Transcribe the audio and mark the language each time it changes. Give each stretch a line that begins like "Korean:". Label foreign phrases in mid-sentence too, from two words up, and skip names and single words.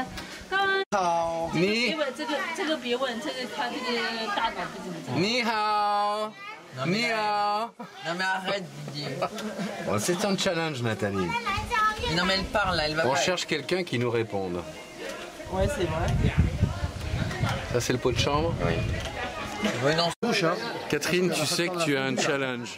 Chinese: 好，别问这个别问，这个他这个大脑不怎么讲。你好，你好。
French: Non mais arrête Didier. Bon, c'est un challenge, Nathalie. Non mais elle parle là, elle va On pas. cherche quelqu'un qui nous réponde. Ouais c'est vrai. Ça, c'est le pot de chambre. Ouais non. Catherine, tu sais que tu as un challenge.